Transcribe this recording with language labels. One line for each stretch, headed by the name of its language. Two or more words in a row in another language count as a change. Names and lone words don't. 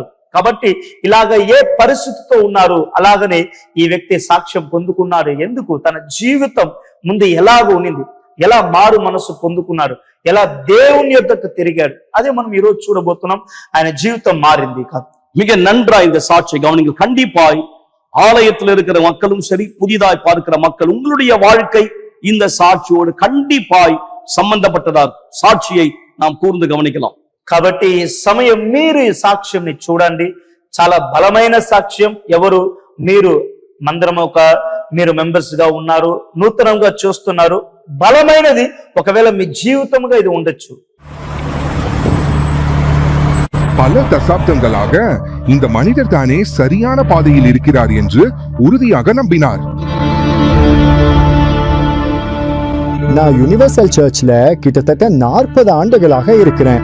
Telugu: కాబట్టి ఇలాగ ఏ పరిస్థితితో ఉన్నారు అలాగనే ఈ వ్యక్తి సాక్ష్యం పొందుకున్నాడు. ఎందుకు? తన జీవితం ముందు ఎలాగ ఉన్నింది, ఎలా మారు మనసు పొందుకున్నాడు, ఎలా దేవుని యొద్దకు తిరిగాడు. అదే మనం ఈ రోజు చూడబోతున్నాం. ఆయన జీవితం మారింది కాదు.
Tamil: மிக நன்றா இந்த சாட்சியை கவனிங்கள். கண்டிப்பாய் ஆலயத்தில் இருக்கிற மக்களும் சரி, புதிதாய் பார்க்கிற மக்கள், உங்களுடைய வாழ்க்கை இந்த சாட்சியோடு கண்டிப்பாய் சம்பந்தப்பட்டதா சாட்சியை நாம் கூர்ந்து கவனிக்கலாம்.
Telugu: కాబట్టి సమయం మీరు ఈ సాక్ష్యంని చూడండి. చాలా బలమైన సాక్ష్యం. ఎవరు? మీరు మందిరం ఒక మీరు మెంబర్స్ గా ఉన్నారు, నూతనంగా చూస్తున్నారు. బలమైనది ఒకవేళ మీ జీవితంగా ఇది ఉండొచ్చు.
Tamil: பல தசாப்தங்களாக இந்த மனிதர் தானே சரியான பாதையில் இருக்கிறார் என்று உறுதியாக நம்பினார். நான் யுனிவர்சல் சர்ச்ல கிட்டத்தட்ட 40 ஆண்டுகளாக இருக்கிறேன்.